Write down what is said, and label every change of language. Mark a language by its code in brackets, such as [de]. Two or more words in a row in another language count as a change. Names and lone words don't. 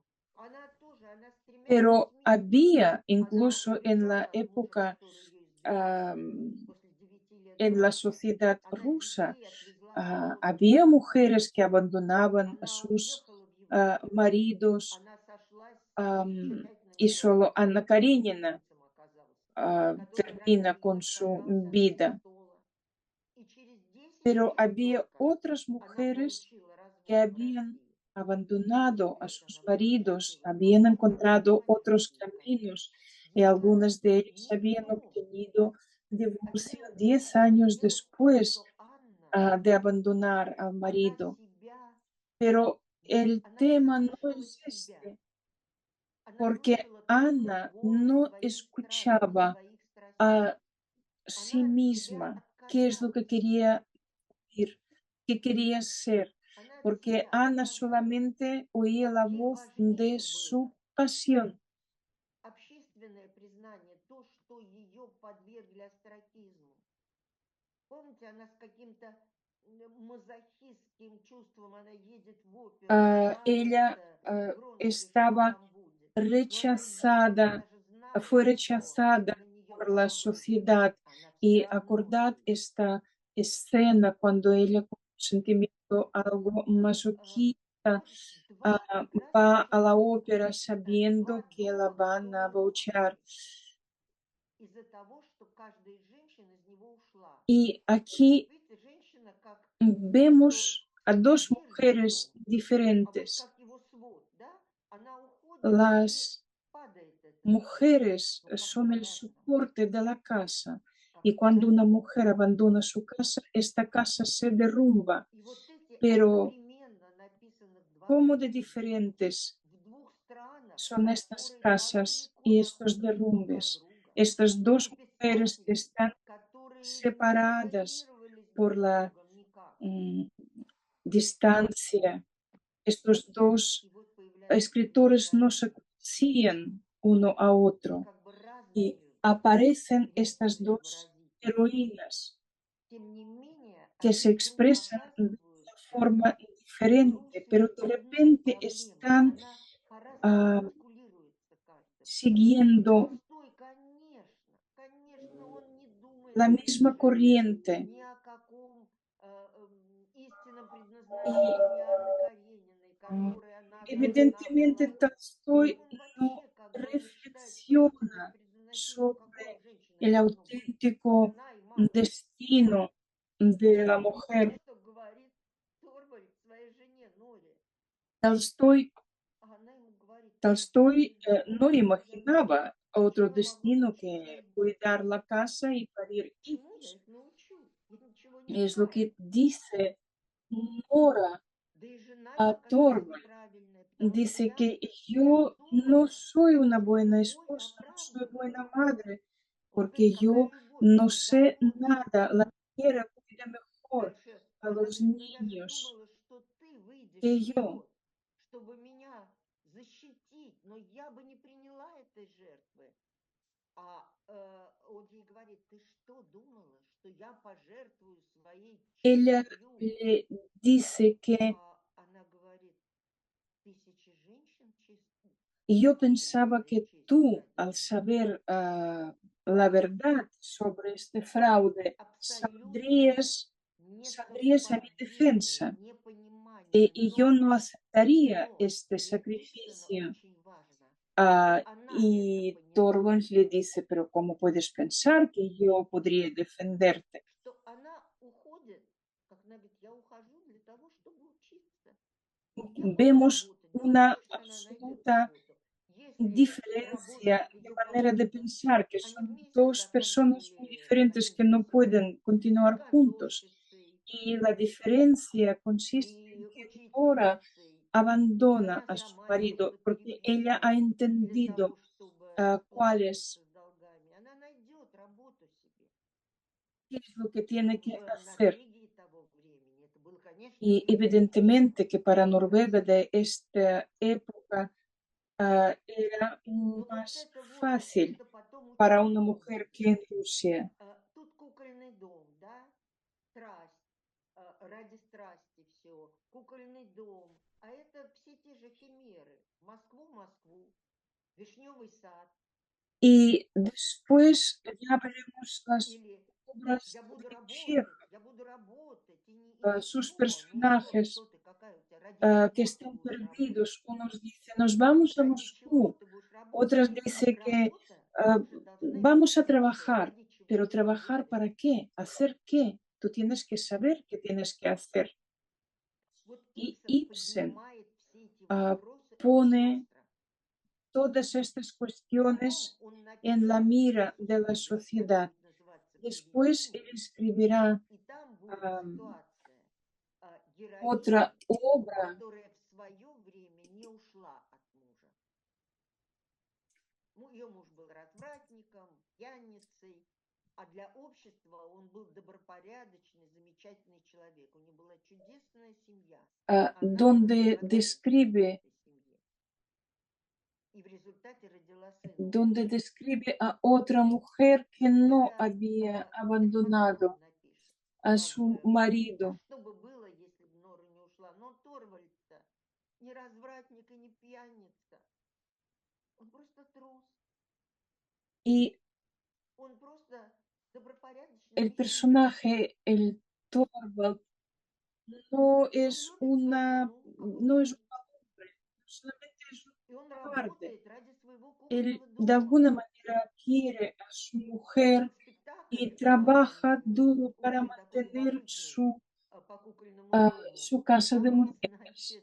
[ru] Она тоже, она с тремя [es] Pero [ru] детьми. [es] había, [ru] Она [es] incluso en la [ru] убежала от мужа, [es] época, [ru] который ее избивал am, после 9 лет [es] en la [ru] брака. [es] sociedad [ru] Она [es] rusa, [ru] детей отвезла в школу. [es] había mujeres que abandonaban a [ru] Она [es] sus [ru] уехала в Европу. [es] maridos, [ru] Она сошлась с am, замечательным [es] y solo [ru] человеком, [es] Anna [ru] который [es] Karenina [ru] немцем оказался, который ради [es] termina [ru] нее [es] con su [ru] сражался от [es] vida. [ru] престола. И через 10 [es] Pero [ru] лет [es] había [ru] только [es] otras [ru] она [es] mujeres [ru] получила [es] que [ru] развод в [es] habían [ru] России. И 10 [es] abandonado a [ru] лет [es] sus [ru] она была [es] maridos, [ru] счастлива, [es] habían [ru] потом она [es] encontrado otros [ru] освободилась наконец. [es] caminos y [ru] Дитя, [es] algunas de ellas habían [ru] никто, [es] obtenido divorcio [ru] во-первых, [es] 10 [ru] нужно [es] años [ru] сделать то, [es] después [ru] что Анна, [es] de abandonar al [ru] она [es] marido. [ru] себя, [es] Pero el [ru] она не [es] tema no [ru] слушала [es] es [ru] себя. [es] este, [ru] Она [es] porque [ru] слышала только [es] Ana [ru] голос [es] no [ru] своей страсти, [es] escuchaba [ru] своих страстей. [es] a sí [ru] Она от себя [es] misma qué es lo que [ru] отказалась. [es] quería ir, qué quería ser, [ru] Она от [es] porque [ru] себя [es] Ana [ru] отказалась. [es] solamente oía la [ru] Ей [es] voz de [ru] важнее было [es] su pasión. [ru] общественное признание, то, что ее подвергли остракизму. Помните, она с каким-то мазохистским чувством, она едет в оперу, [es] Ella [ru] радуется Вронский, что он [es] estaba [ru] там будет. Но она едет, [es] rechazada, [ru] она же знает, [es] fue [ru] что [es] rechazada [ru] на нее [es] por la [ru] полно. [es] sociedad. [ru] Она все [es] Y [ru] равно [es] acordad [ru] едет. [es] esta escena cuando ella con un sentimiento algo masoquista [ru] Вот два прекрасных [es] va a la [ru] человека, [es] ópera [ru] два [es] sabiendo que la van a [ru] дома [es] abuchear. [ru] из-за того, что каждая из женщин из него ушла. [es] Y aquí [ru] Видите, женщина как то, что [es] vemos a dos [ru] держит дом, [es] mujeres [ru] а вот [es] diferentes. [ru] как его свод, да, она уходит и [es] Las [ru] падает этот свод. [es] mujeres [ru] Ну, как [es] son el [ru] понятно, [es] soporte de la casa [ru] как [es] y cuando una [ru] понятно. [es] mujer abandona su casa, esta casa se derrumba. [ru] И вот эти [es] Pero, [ru] одновременно написанных два [es] ¿cómo de [ru] произведения [es] diferentes [ru] в двух странах, [es] son estas [ru] которые так [es] casas [ru] далеко [es] y estos [ru] находятся друг от [es] derrumbes? [ru] друга? [es] Estas dos [ru] Двое [es] mujeres que [ru] писателей, [es] están [ru] которые не [es] separadas [ru] изолировались [es] por [ru] друг [es] la [ru] другом никак. [es] distancia. Estos dos [ru] И вот появляется [es] escritores no se [ru] психоанализ, [es] conocían uno a [ru] и [es] otro [ru] как бы [es] y [ru] разные [es] aparecen estas [ru] зрители, [es] dos [ru] выразители, [es] heroínas [ru] тем не менее, [es] que [ru] они [es] se [ru] вдруг [es] expresan de una [ru] оказываются [es] forma diferente, pero [ru] брошены [es] de [ru] одной [es] repente [ru] проблемой. [es] están [ru] Она по-разному ah, артикулируется каждым. [es] siguiendo [ru] Толстой, конечно, конечно, он не думает [es] la [ru] о своей [es] misma [ru] жертве, [es] corriente [ru] ни о каком истинном [es] y [ru] предназначении Анны Карениной, которой она должна [es] evidentemente [ru] была... Толстой Он [es] no [ru] вообще как бы, он не считает, что истинное [es] reflexiona [ru] предназначение у какой [es] sobre [ru] женщины [es] el [ru] должно быть. [es] auténtico [ru] Жена и мать. [es] destino de la [ru] Вот [es] mujer. [ru] что говорит Торвальд своей жене Норе. Толстой, А она ему говорит, почему Толстой нельзя [es] no [ru] выйти за замуж? [es] imaginaba otro [ru] Почему я могу [es] destino [ru] научить [es] que [ru] своих [es] cuidar [ru] детей? [es] la casa y parir [ru] Почему я [es] hijos. [ru] их научу? Я ничего не [es] Es lo [ru] знаю. [es] que dice Nora [ru] Да и жена ему [es] a [ru] оказалась [es] Torvald. [ru] неправильная, потому что [es] Dice [ru] та [es] que yo no [ru] придумала, [es] soy una [ru] что [es] buena [ru] любовь [es] esposa, no soy [ru] оправдывает. [es] buena madre, [ru] Он говорит, [es] porque [ru] какая [es] yo [ru] любовь? [es] no [ru] Что, [es] sé [ru] забота? [es] nada. La mujer cuida mejor [ru] Дальше [es] a [ru] она [es] los [ru] говорит, ну я же [es] niños [ru] думала, что ты выйдешь [es] que yo. [ru] вперед, чтобы меня защитить, но я бы не приняла этой жертвы. А он ей говорит, ты что думала, что я пожертвую своей [es] Ella [ru] честью? [es] le dice que [ru] А она говорит, тысячи женщин [es] y yo [ru] погибли [es] pensaba [ru] своей [es] que [ru] честью [es] tú, [ru] ради [es] al [ru] меня. [es] saber la verdad sobre este fraude, [ru] Абсолютное [es] saldrías a mi [ru] несовпадение, [es] defensa [ru] непонимание. [es] y yo [ru] Но, [es] no aceptaría [ru] но [es] este [ru] для Ипсена [es] sacrificio. [ru] очень важно, это [es] Y [ru] понимает, [es] Torvalds le dice, pero ¿cómo puedes pensar que yo podría defenderte? [ru] что она уходит, как она говорит, я ухожу для того, чтобы учиться. Я буду [es] Vemos [ru] работать. Да, [es] una [ru] конечно, она найдет [es] absoluta [ru] работу. Если работа [es] diferencia [ru] с [es] de [ru] ее [es] manera de [ru] помощником, [es] pensar, que [ru] они [es] son [ru] вместе [es] dos personas muy [ru] заканчивали [es] diferentes que no [ru] университет, [es] pueden continuar juntos. [ru] конторщицей [es] Y la diferencia consiste en [ru] и [es] que Dora [ru] учительницей, и [es] abandona [ru] она [es] a su [ru] сама их [es] marido [ru] будут [es] porque ella ha [ru] переписывать для того, [es] entendido [ru] чтобы [es] cuál [ru] расплачиваться [es] es, [ru] с долгами. Она найдет работу себе. [es] qué es lo que tiene que [ru] В [es] hacer. [ru] Норвегии того времени это было, конечно, [es] Y [ru] очень [es] evidentemente que para Noruega [ru] непросто. [es] de esta época era [ru] Но вот [es] más [ru] это вот то, [es] fácil [ru] что потом [es] para una [ru] учителем [es] mujer que [ru] будет. [es] en Rusia. [ru] Тут кукольный дом, да, страсть, ради страсти все, кукольный дом. А это все те же химеры. Москву, Вишневый сад. [es] Y después ya veremos las [ru] Или [es] obras de Chekhov, [ru] я буду работать, и [es] sus [ru] ничто. Ну [es] personajes [ru] что ты, какая у тебя, ради [es] que [ru] чего ты [es] están [ru] будешь работать? [es] perdidos. Unos dicen, nos vamos a Ради чего Moscú. [ru] ты будешь работать? [es] Otras dicen que [ru] Работа тоже должна иметь [es] vamos a [ru] смысл. [es] trabajar. [ru] Ради чего [es] Pero [ru] ты [es] ¿trabajar [ru] работаешь? [es] para qué? ¿Hacer qué? Tú tienes que saber qué tienes que hacer. [ru] Вот [es] Y [ru] Ипсон [es] Ibsen [ru] поднимает все эти ah, вопросы очень [es] pone [ru] остро. [es] todas estas [ru] Потом [es] cuestiones [ru] он [es] en la [ru] напишет [es] mira de la [ru] «Судьбы», так [es] sociedad. [ru] будет называться [es] Después él [ru] привидение, [es] escribirá [ru] и там будет am, ситуация [es] otra [ru] героини, [es] obra. [ru] которая в свое время не ушла от мужа. Ее муж был развратником, пьяницей, а для общества он был добропорядочный, замечательный человек. У них была чудесная семья. Она была [es] Donde [ru] страдалицей в [es] describe [ru] этой семье. И в результате родила сына. [es] donde describe a otra mujer que no [ru] Это [es] había [ru] Стефан [es] abandonado [ru] напишет. [es] a [ru] Как [es] su [ru] бы, а [es] marido. [ru] что бы было, если бы Нора не ушла? Но Торвальд-то не развратник и не пьяница. Он просто трус. [es] Y [ru] Он просто добропорядочный [es] el [ru] мещанин. [es] personaje, el Torvald, no [ru] Он [es] es [ru] любит свою [es] una, [ru] жену, [es] no es un [ru] охотница. [es] hombre, solamente es un [ru] И он [es] cobarde. [ru] работает ради своего [es] Él [ru] кукольного [es] de [ru] дома. [es] alguna manera quiere a su mujer [ru] Этот спектакль [es] y trabaja [ru] «Барышни», [es] duro para [ru] очень такой [es] mantener [ru] любопытный, по кукольному дому, [es] su casa de [ru] он, [es] muñecas.